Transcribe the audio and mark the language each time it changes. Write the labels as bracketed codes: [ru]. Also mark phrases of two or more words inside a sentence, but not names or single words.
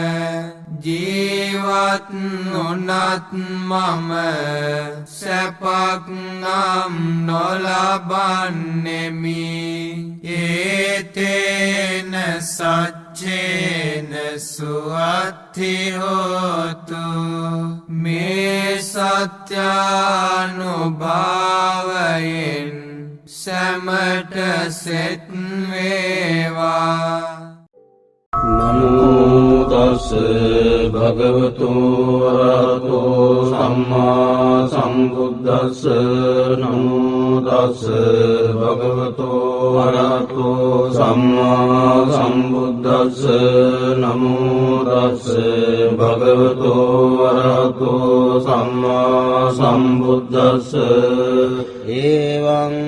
[si] ජීවත් නොනත් මම සැපක් නම් නොලබන්නෙමි [pi] ඒතේන සච්චේන සුවත්ති හෝතු [si] මේ සත්‍යානුභාවයෙන් සැමට සෙත් වේවා [pi] නමෝ තස් භගවතු වරහතෝ සම්මා සම්බුද්දස්ස නමෝ තස් භගවතු වරහතෝ සම්මා සම්බුද්දස්ස නමෝ තස් භගවතු වරහතෝ සම්මා සම්බුද්දස්ස එවං